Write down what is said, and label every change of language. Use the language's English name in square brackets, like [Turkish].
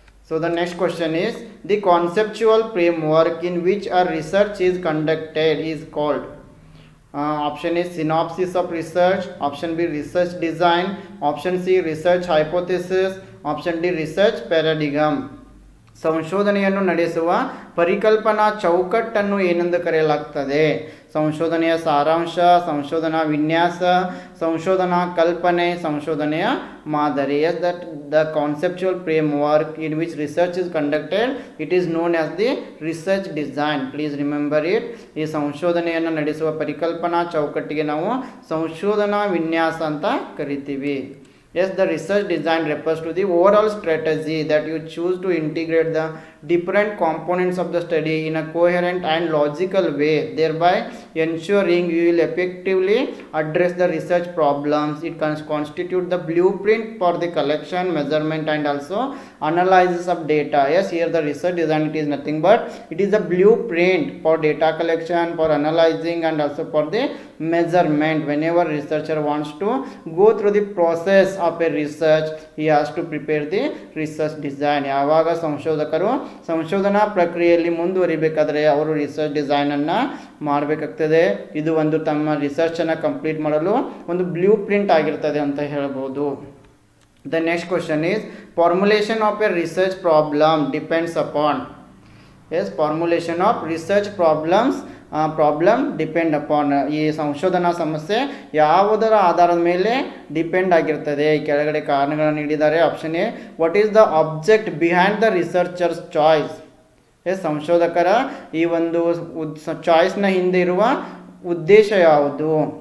[English] So the next question is, the conceptual framework in which a research is conducted is called. Option is synopsis of research, option B research design, option C research hypothesis, option D research paradigm. [Kannada] ಸಂಶೋಧನೆಯನ್ನು ನಡೆಸುವ ಪರಿಕಲ್ಪನಾ ಚೌಕಟ್ಟನ್ನು ಏನೆಂದು ಕರೆಯಲಾಗ್ತದೆ? ಸಂಶೋಧನೆಯ ಸಾರಾಂಶ, ಸಂಶೋಧನಾ ವಿನ್ಯಾಸ, ಸಂಶೋಧನಾ ಕಲ್ಪನೆ, ಸಂಶೋಧನೆಯ ಮಾದರಿ. [English] Yes that the conceptual framework in which research is conducted, it is known as the research design. Please remember it. [Kannada] ಈ ಸಂಶೋಧನೆಯನ್ನು ನಡೆಸುವ ಪರಿಕಲ್ಪನಾ ಚೌಕಟ್ಟಿಗೆ ನಾವು ಸಂಶೋಧನಾ ವಿನ್ಯಾಸ ಅಂತ ಕರಿತೀವಿ. [English] Yes, the research design refers to the overall strategy that you choose to integrate the different components of the study in a coherent and logical way, thereby ensuring you will effectively address the research problems. It constitutes the blueprint for the collection, measurement and also analysis of data. Yes, here the research design, it is nothing but it is a blueprint for data collection, for analyzing and also for the measurement. Whenever researcher wants to go through the process of a research, he has to prepare the research design. [Kannada] ಯಾವಾಗ ಸಂಶೋಧಕರು ಸಂಶೋಧನಾ ಪ್ರಕ್ರಿಯೆಯಲ್ಲಿ ಮುಂದುವರಿಬೇಕಾದ್ರೆ ಅವರು research ಡಿಸೈನನ್ನು ಮಾಡಬೇಕಾಗ್ತದೆ. ಇದು ಒಂದು ತಮ್ಮ ರಿಸರ್ಚನ್ನು complete ಮಾಡಲು ಒಂದು ಬ್ಲೂ ಪ್ರಿಂಟ್ ಆಗಿರ್ತದೆ ಅಂತ ಹೇಳ್ಬೋದು. [English] The next question is, formulation of a research problem depends upon. Yes, formulation of research problem depend upon. [Kannada] ಈ ಸಂಶೋಧನಾ ಸಮಸ್ಯೆ ಯಾವುದರ ಆಧಾರದ ಮೇಲೆ ಡಿಪೆಂಡ್ ಆಗಿರ್ತದೆ? ಕೆಳಗಡೆ ಕಾರಣಗಳನ್ನು ನೀಡಿದ್ದಾರೆ. [English] Option A, what is the object behind the researchers choice. [Kannada] S ಸಂಶೋಧಕರ ಈ ಒಂದು ಚಾಯ್ಸ್ನ ಹಿಂದೆ ಇರುವ ಉದ್ದೇಶ ಯಾವುದು?